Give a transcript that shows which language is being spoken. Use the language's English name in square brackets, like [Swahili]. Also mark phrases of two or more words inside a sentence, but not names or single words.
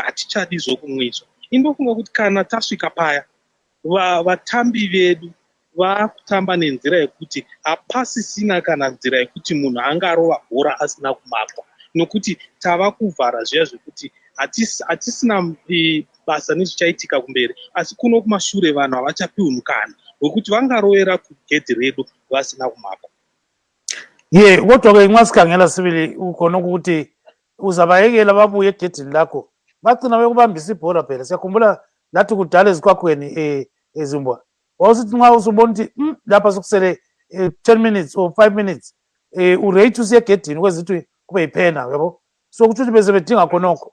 [Shona] hatichadi zvokumwiswa indofunga kuti kana tasvika paya vatambi vedu vakutamba nenzira yekuti hapasisina kana nzira yekuti munhu angarova bhora asina kumakwa nokuti tava kuvhara zviya zvekuti hatisina basa nezvichaitika kumberi asi kuno kumashure vanhu havachapiwi mukana wekuti vangarovera kugedhi redu vasina kumakwa [North Ndebele] kodwa-ke nxa sikhangela sibili ukhona ukuthi uzabahekela babuye egedini lakho bagcina bekubambisa ibhola phela siyakhumbula lathi kudala ezikwakhweni ezimbwa wawusithi nxa usubona ukuthi lapha sokusele [English] 10 minutes or 5 minutes [North Ndebele] urate usiye egedini kwezithi kube yiphena yabo so kuthi bese bedinga khonokho